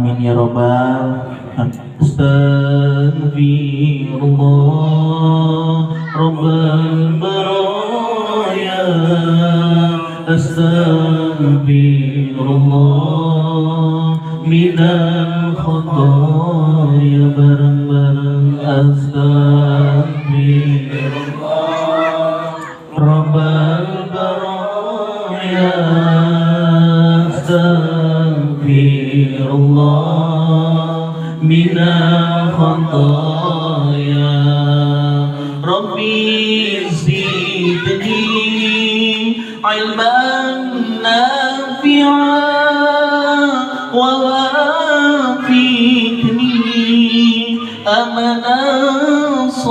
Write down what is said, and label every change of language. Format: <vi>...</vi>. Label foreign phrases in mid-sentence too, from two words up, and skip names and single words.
<ar>آمين يا رب العالمين. أستغفر الله رب البرايا، أستغفر الله من الخطايا, bareng-bareng أستغفر الله رب البرايا، أستغفر الله من الخطايا، رب زدني علمًا نافعًا ووفقني عملًا</ar>